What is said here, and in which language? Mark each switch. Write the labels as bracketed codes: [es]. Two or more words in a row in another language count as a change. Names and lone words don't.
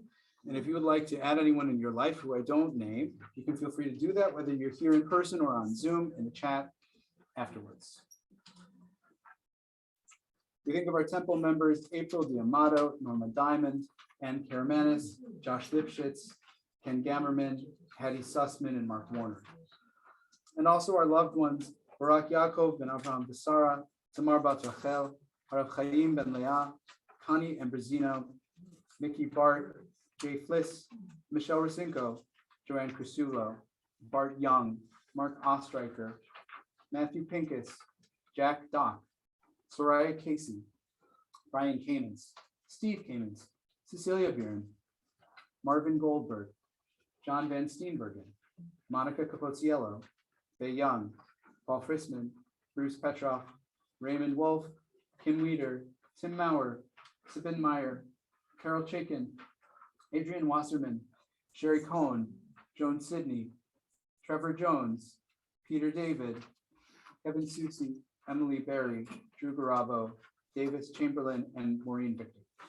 [en] And if you would like to add anyone in your life who I don't name, you can feel free to do that, whether you're here in person or on Zoom in the chat afterwards. We think of our temple members, April D'Amato, Norma Diamond, Ann Karamanis, Josh Lipschitz, Ken Gammerman, Hattie Sussman, and Mark Warner. And also our loved ones, Barak Yaakov ben Avraham Besara, Tamar Bat Rachel, Harav Chaim ben Leah, Connie Ambrosino, Mickey Bart, Jay Fliss, Michelle Rosinko, Joanne Crusulo, Bart Young, Mark Ostreicher, Matthew Pincus, Jack Dock, Soraya Casey, Brian Kamens, Steve Kamens, Cecilia Buren, Marvin Goldberg, John Van Steenbergen, Monica Capoziello, Faye Young, Paul Frisman, Bruce Petroff, Raymond Wolf, Kim Weeder, Tim Maurer, Sipin Meyer, Carol Chaikin, Adrian Wasserman, Sherry Cohn, Joan Sidney, Trevor Jones, Peter David, Kevin Susi, Emily Berry, Drew Garabo, Davis Chamberlain, and Maureen Victor.